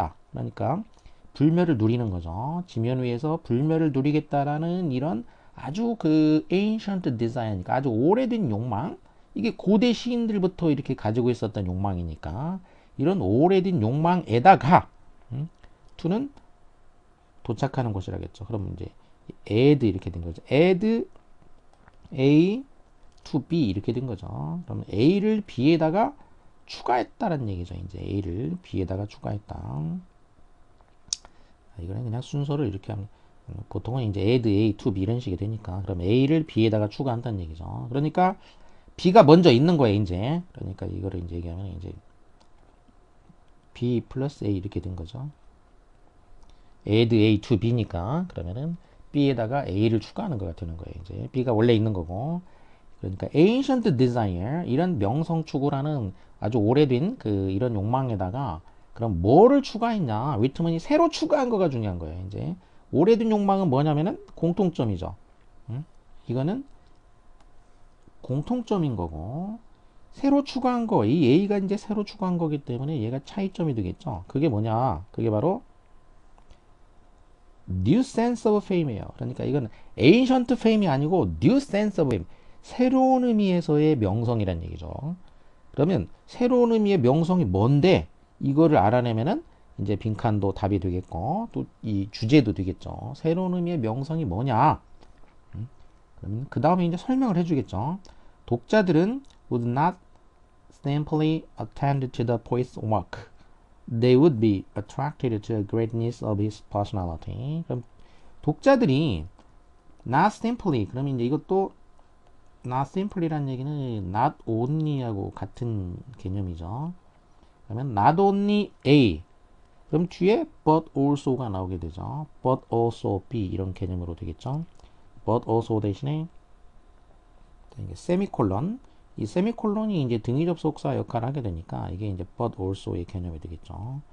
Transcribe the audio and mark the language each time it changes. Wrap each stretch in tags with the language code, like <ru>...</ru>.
<ko>그러니까 불멸을 누리는 거죠. 지면 위에서 불멸을 누리겠다라는 이런 아주 그</ko> <en>ancient desire</en> <ko>니까 아주 오래된 욕망. 이게 고대 시인들부터 이렇게 가지고 있었던 욕망이니까 이런 오래된 욕망에다가 to는 도착하는 곳이라겠죠. 그럼 이제 add 이렇게 된 거죠.</ko> <en>add a to b</en> <ko>이렇게 된 거죠. 그럼 a를 b에다가 추가했다는 얘기죠. 이제 a를 b에다가 추가했다. 이거는 그냥 순서를 이렇게 하면 보통은 이제</ko> <en>add a to b</en> <ko>이런 식이 되니까 그럼 a를 b에다가 추가한다는 얘기죠. 그러니까 b가 먼저 있는 거예요. 이제 그러니까 이거를 이제 얘기하면 이제 b 플러스 a 이렇게 된 거죠. add a to b니까 그러면은 b에다가 a를 추가하는 거가 되는 거예요. 이제 b가 원래 있는 거고 그러니까</ko> <en>ancient desire</en> <ko>이런 명성 추구라는 아주 오래된 그 이런 욕망에다가 그럼 뭐를 추가했냐? 위트먼이 새로 추가한 거가 중요한 거예요. 이제 오래된 욕망은 뭐냐면은 공통점이죠. 응? 이거는 공통점인 거고 새로 추가한 거, 이 A가 이제 새로 추가한 거기 때문에 얘가 차이점이 되겠죠. 그게 뭐냐? 그게 바로</ko> <en>new sense of fame</en> <ko>이에요. 그러니까 이건</ko> <en>ancient fame</en> <ko>이 아니고</ko> <en>new sense of fame.</en> <ko>새로운 의미에서의 명성이란 얘기죠. 그러면 새로운 의미의 명성이 뭔데 이거를 알아내면은 이제 빈칸도 답이 되겠고 또 이 주제도 되겠죠. 새로운 의미의 명성이 뭐냐? 그러면 그 다음에 이제 설명을 해주겠죠. 독자들은</ko> <en>would not simply attend to the poet's work. They would be attracted to the greatness of his personality.</en> <ko>그럼 독자들이</ko> <en>not simply</en> <ko>그러면 이제 이것도 not simply란 얘기는</ko> <en>not only</en> <ko>하고 같은 개념이죠. 그러면</ko> <en>not only A</en> <ko>그럼 뒤에</ko> <en>but also</en> <ko>가 나오게 되죠.</ko> <en>but also B</en> <ko>이런 개념으로 되겠죠.</ko> <en>but also</en> <ko>대신에 세미콜론 이 세미콜론이 이제 등위 접속사 역할을 하게 되니까 이게 이제 but also의 개념이 되겠죠.</ko>